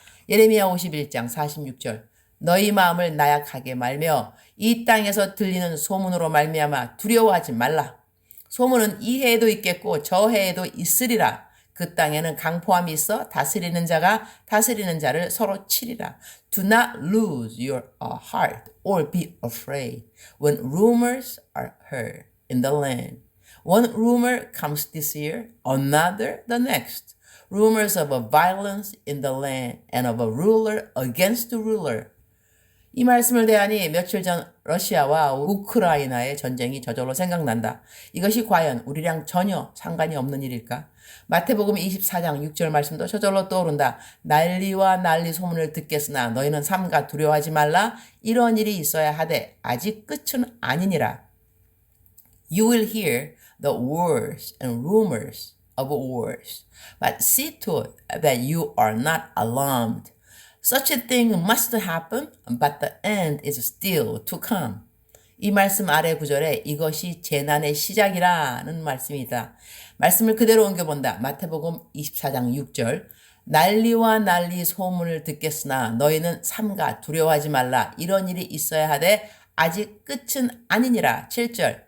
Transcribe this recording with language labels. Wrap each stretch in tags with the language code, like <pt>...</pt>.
<ko>예레미야 51장 46절. 너희 마음을 나약하게 말며 이 땅에서 들리는 소문으로 말미암아 두려워하지 말라. 소문은 이 해에도 있겠고 저 해에도 있으리라. 그 땅에는 강포함이 있어 다스리는 자가 다스리는 자를 서로 치리라.</ko> <en>Do not lose your heart or be afraid when rumors are heard in the land. One rumor comes this year, another the next. Rumors of a violence in the land and of a ruler against the ruler.</en> <ko>이 말씀을 대하니 며칠 전 러시아와 우크라이나의 전쟁이 저절로 생각난다. 이것이 과연 우리랑 전혀 상관이 없는 일일까? 마태복음 24장 6절 말씀도 저절로 떠오른다. 난리와 난리 소문을 듣겠으나 너희는 삼가 두려워하지 말라. 이런 일이 있어야 하되 아직 끝은 아니니라.</ko> <en>You will hear the wars and rumors of wars, but see to it that you are not alarmed. Such a thing must happen, but the end is still to come.</en> <ko>이 말씀 아래 구절에 이것이 재난의 시작이라는 말씀이다. 말씀을 그대로 옮겨본다. 마태복음 24장 6절. 난리와 난리 소문을 듣겠으나 너희는 삼가 두려워하지 말라. 이런 일이 있어야 하되 아직 끝은 아니니라. 7절.</ko>